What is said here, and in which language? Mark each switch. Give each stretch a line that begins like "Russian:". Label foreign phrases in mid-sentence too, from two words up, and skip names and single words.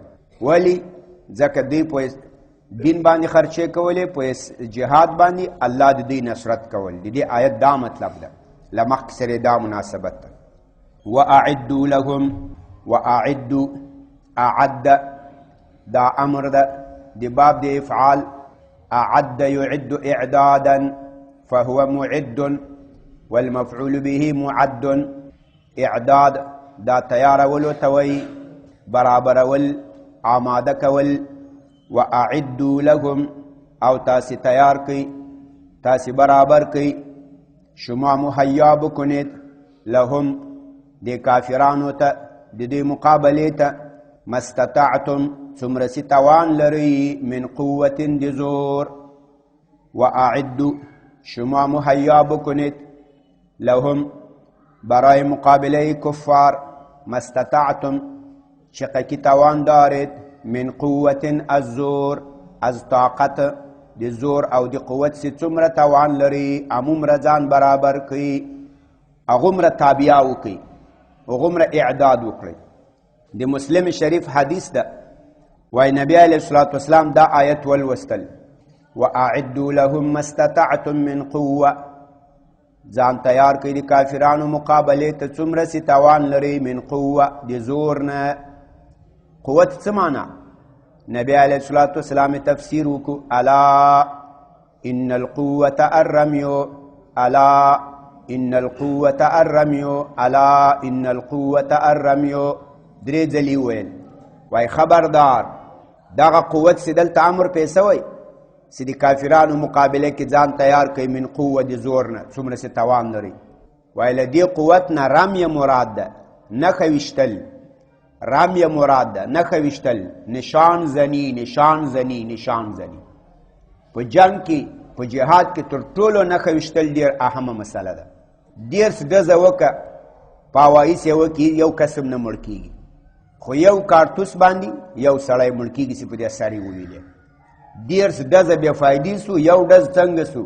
Pashto: ولی ځکه دوی په دین باندې خرچې کولې، په جهاد باندې الله د دوی نصرت کول. د دې آیت دا مطلب ده، له مخکې سره دا مناسبت ده.
Arabic: واعدوا لهم، واعدوا اعد
Pashto: دا امر ده د باب د افعال.
Arabic: اعد يعد اعدادا فهو معد والمفعول به معد.
Pashto: اعداد دا تیارولو توي، برابرول، آماده کول.
Arabic: واعدوا لهم
Pashto: او تاسی تیار کی، تاسی برابر کی،
Persian: شما مهیا بکنید
Pashto: لهم دی کافرانو تا دی مقابله تا مستطعتم څومره چې توان لري
Arabic: من قوت
Pashto: د زور
Persian: واعدوا شما مهیا بکنید لهم برای مقابله کفار مستطعتم چقکی توان دارید من قوت از زور، از طاقت
Pashto: د زور او د قوت سی څومره توان لري همومره ځان برابر کړي، هغومره تابعه وکړي، هغومره اعداد وکړي. د مسلم شریف حدیث ده، وای نبی
Arabic: علیه الصلاة والسلام
Pashto: دا آیت ولوستل،
Arabic: واعدوا لهم ما استطعتم من قوه،
Pashto: ځان تیار کړي د کافرانو مقابلې ته څومره سي توان لري
Arabic: من قوه
Pashto: د زور نه. قوت څه معنا؟ نبی
Arabic: علیه الصلاة والسلام
Pashto: تفسیر وکړو،
Arabic: الا ان القوة الرمي، الا ان القوة الرمي، الا ان القوة الرمي،
Pashto: درې ځلې ویل. وای خبردار دغه قوت چې دلته امر پې سوی چې د کافرانو مقابله کې ځان تیار کوي
Arabic: من قوه
Pashto: د زور نه څومره چې توان لري. وای له دې قوت نه رميه مراد ده، نښه ویشتل، رميه مراد ده، نښه ویشتل،
Persian: نشان زنی، نشان زنی، نشان زنی.
Pashto: په جنگ کې په جهاد کې تر ټولو نښه ویشتل ډېر اهمه مسله ده. دېرس ډزه وکړه په هوایي سیوه کې یو قسم نه مړ کېږي، خو یو کارتوس باندې یو سړی مړ کېږي چې په دې سر یې وویلې. 10 ډزه بې فایدې سو، یو ډز څنګه سو؟